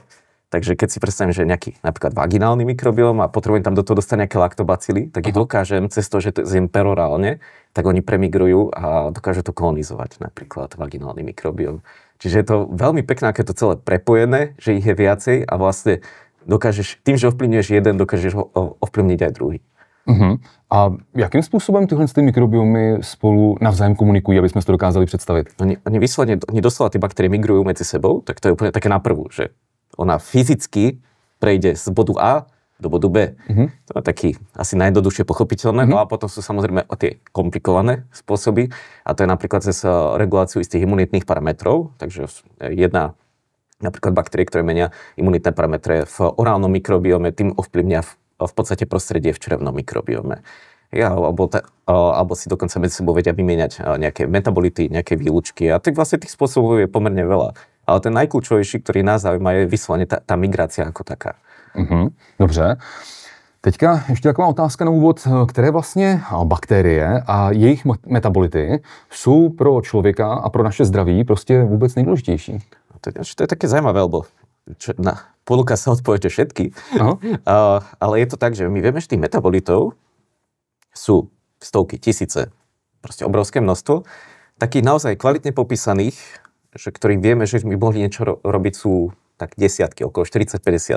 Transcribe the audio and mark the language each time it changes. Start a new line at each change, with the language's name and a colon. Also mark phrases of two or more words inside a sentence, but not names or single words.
Slovak: Takže keď si predstavím, že nejaký napríklad vaginálny mikrobióm a potrebujem tam do toho dostať nejaké laktobacily, tak ich dokážem cez to, že to zjem perorálne, tak oni premigrujú a dokážu to kolonizovať, napríklad vaginálny mikrobióm. Čiže je to veľmi pekné, aké je to celé prepojené, že ich je viacej a vlastne dokážeš, tým, že ovplyvňuješ jeden, dokážeš ovplyvniť aj druhý.
Czech: A jakým způsobem tyhle mikrobiomy spolu navzájem komunikují, aby jsme si to dokázali představit?
Slovak: Oni vyslovene, oni doslova tie baktérie migrujú medzi sebou, tak to je úplne také naprvu, že ona fyzicky prejde z bodu A do bodu B. To je taký asi najjednoduchšie pochopiteľné. No a potom sú samozrejme tie komplikované spôsoby. A to je napríklad cez reguláciu istých imunitných parametrov. Takže jedna napríklad baktérie, ktoré menia imunitné parametre v orálnom mikrobiome, tým ovplyvnia v podstate prostredie v črevnom mikrobiome. Alebo si dokonca medzi sebou vedia vymieňať nejaké metabolity, nejaké výlučky. A tak vlastne tých spôsobov je pomerne veľa. Ale ten najkľúčovejší, ktorý nás zaujíma, je vyslovene tá migrácia ako taká.
Czech: Dobře. Teďka ještě taková otázka na úvod, které vlastně bakterie a jejich metabolity jsou pro člověka a pro naše zdraví prostě vůbec nejdůležitější?
Slovak: To je také zaujímavé, lebo ponúka sa odpoveď všetky. Ale je to tak, že my vieme, že tých metabolitov sú stovky, tisíce, proste obrovské množstvo, takých naozaj kvalitne popísaných, že ktorých vieme, že by mohli niečo robiť, sú tak desiatky, okolo 40-50.